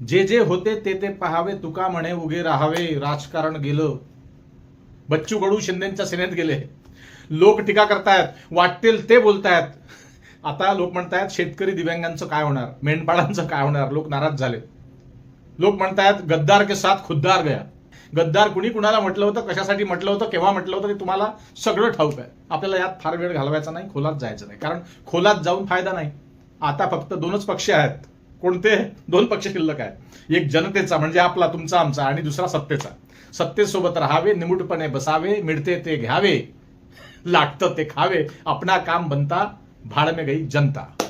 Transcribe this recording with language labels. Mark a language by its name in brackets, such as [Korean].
[Marathi] जे जे होते ते ते पाहावे, तुका म्हणे उगे राहावे, राजकारण गेलं. बच्चू कडू शिंदेच्या सेनेत गेले. लोक टीका करतायत, वाटतील ते बोलतायत. आता लोक म्हणतायत शेतकरी दिव्यांगांचं काय होणार, मेंढपाळांचं काय होणार. लोक नाराज झाले. लोक म्हणतायत [Hindi] गद्दार के साथ खुद्दार गया. [Marathi] गद्दार कुणी कुणाला म्हटलं होतं, कशासाठी म्हटलं होतं, केव्हा म्हटलं होतं ते तुम्हाला सगळं ठाऊक आहे. आपल्याला यात फार वेळ घालवायचा नाही, खोलात जायचं नाही, कारण खोलात जाऊन फायदा नाही. आता फक्त दोनच पक्ष आहेत. कोणते दोन पक्ष शिल्लक आहेत? एक जनतेचा म्हणजे आपला, तुमचा, आमचा, आणि दुसरा सत्तेचा. सत्तेसोबत राहावे, निमुटपणे बसावे, मिळते ते घ्यावे, लागतं ते खावे, [Hindi] आपणा काम बनता, भाड में गई जनता.